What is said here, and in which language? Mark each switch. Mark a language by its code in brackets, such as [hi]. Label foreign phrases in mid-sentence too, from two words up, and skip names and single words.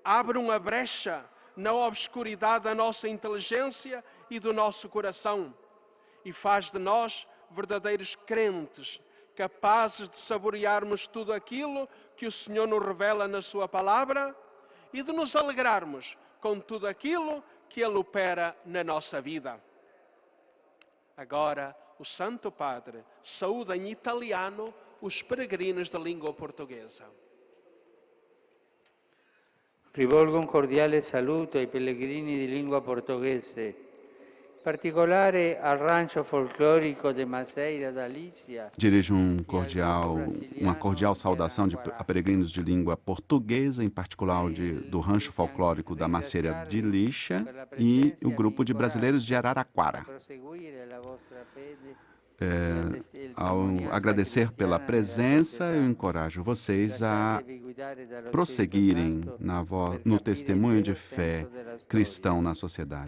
[pt] Abre uma brecha na obscuridade da nossa inteligência e do nosso coração e faz de nós verdadeiros crentes, capazes de saborearmos tudo aquilo que o Senhor nos revela na sua palavra e de nos alegrarmos com tudo aquilo que Ele opera na nossa vida. Agora, o Santo Padre saúda em italiano os peregrinos da língua portuguesa. [it] Rivolgo un cordiale saluto ai pellegrini di lingua portoghese, in particolare al rancho folclorico de Maceira da Lícia. [pt] Dirijo uma cordial saudação a peregrinos de língua portuguesa, em particular do Rancho Folclórico da Macieira de Lixa e o grupo de brasileiros de Araraquara. Ao agradecer pela presença, eu encorajo vocês a prosseguirem no testemunho de fé cristão na sociedade.